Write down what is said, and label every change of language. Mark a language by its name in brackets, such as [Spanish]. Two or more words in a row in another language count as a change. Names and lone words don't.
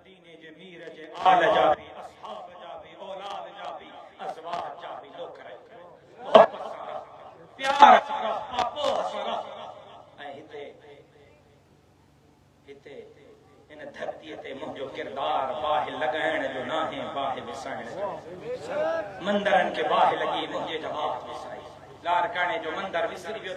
[Sindhi] मीर जे आल जा भी असहाब जा भी औलाद जा भी अज़वाज जा भी लोग करे मोहब्बत सां प्यार सां पापो सां ऐं हिते इन धरतीअ ते मुंहिंजो किरदार बाहि लॻाइण जो नाहे बाहि विसाइण जो मंदरनि खे बाहि लॻी मुंहिंजे जमात विसाई लारकाणे जो मंदर विसरी वियो